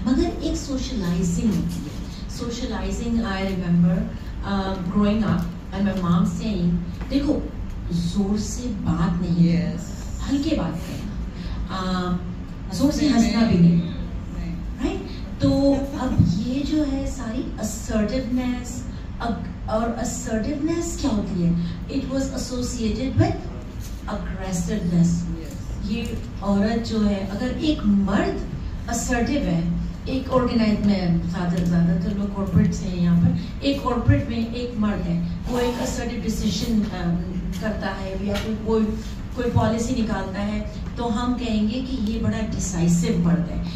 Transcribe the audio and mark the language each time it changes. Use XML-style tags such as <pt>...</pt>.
<hi>मगर एक सोशलाइजिंग होती है. Socialising,</hi> <en>I remember growing up and my mom saying,</en> <hi>देखो जोर से बात नहीं है, हल्के बात करना, जोर से हंसना भी नहीं, राइट? तो अब ये जो है सारी assertiveness, और assertiveness क्या होती है?</hi> <en>It was associated with aggressiveness.</en> <hi>ये औरत जो है, अगर एक मर्द assertive है, एक ऑर्गेनाइज में ज़्यादातर लोग कॉर्पोरेट से हैं यहाँ पर, एक कॉर्पोरेट में एक मर्द है, वो एक assertive डिसीजन करता है या कोई पॉलिसी निकालता है, तो हम कहेंगे कि ये बड़ा डिसाइसिव मर्द है.</hi>